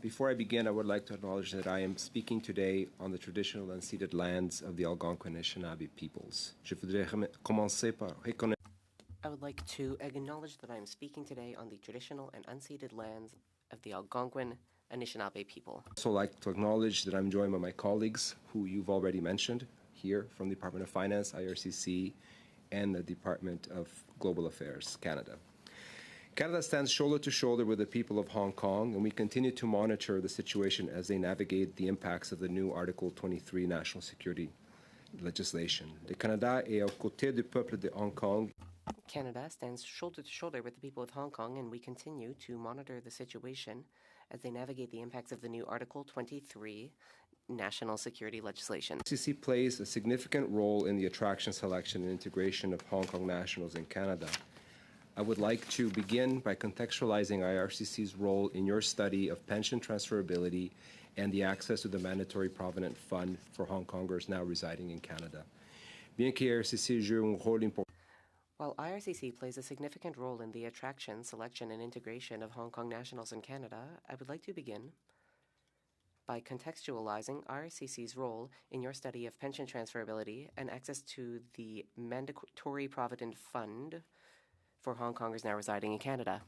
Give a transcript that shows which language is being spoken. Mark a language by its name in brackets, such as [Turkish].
[English] Before I begin, I would like to acknowledge that I am speaking today on the traditional unceded lands of the Algonquin Anishinaabe peoples. [French] Je voudrais commencer par reconnaître. [English] I would like to acknowledge that I am speaking today on the traditional and unceded lands of the Algonquin Anishinaabe people. I'd also like to acknowledge that I'm joined by my colleagues who you've already mentioned here from the Department of Finance, IRCC, and the Department of Global Affairs, Canada. Canada stands shoulder to shoulder with the people of Hong Kong, and we continue to monitor the situation as they navigate the impacts of the new Article 23 national security legislation. [French] Le Canada est aux côtés du peuple de Hong Kong. [English] Canada stands shoulder to shoulder with the people of Hong Kong, and we continue to monitor the situation as they navigate the impacts of the new Article 23 national security legislation. IRCC plays a significant role in the attraction, selection, and integration of Hong Kong nationals in Canada. I would like to begin by contextualizing IRCC's role in your study of pension transferability and the access to the mandatory provident fund for Hong Kongers now residing in Canada. [French] Bien que IRCC joue un rôle important. [English] While IRCC plays a significant role in the attraction, selection, and integration of Hong Kong nationals in Canada, I would like to begin by contextualizing IRCC's role in your study of pension transferability and access to the mandatory provident fund for Hong Kongers now residing in Canada.